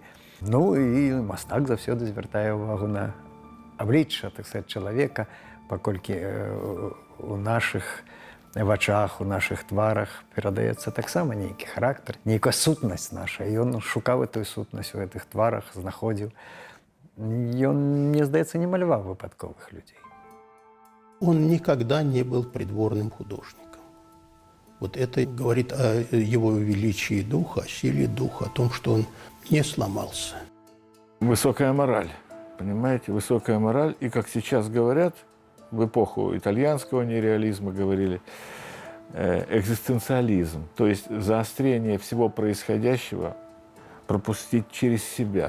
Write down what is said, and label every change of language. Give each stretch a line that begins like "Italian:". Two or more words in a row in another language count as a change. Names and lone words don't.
Belarusian: Ну і мастак заўсёды звяртае ўвагу на аблічча, так сказаць, чалавека, паколькі у нашых вачах, у нашых тварах перадаецца таксама нейкі характар, нейкая сутнасць наша. І ён шукаў эту сутнасць у гэтых тварах, знаходзіў. Он, мне здаецца, не маляваў выпадковых людей.
Russian: Он никогда не был придворным художником. Вот это говорит о его величии духа, о силе духа, о том, что он не сломался. Высокая мораль, понимаете, высокая мораль. И, как сейчас говорят, в эпоху итальянского нереализма говорили, экзистенциализм, то есть заострение всего происходящего, пропустить через себя.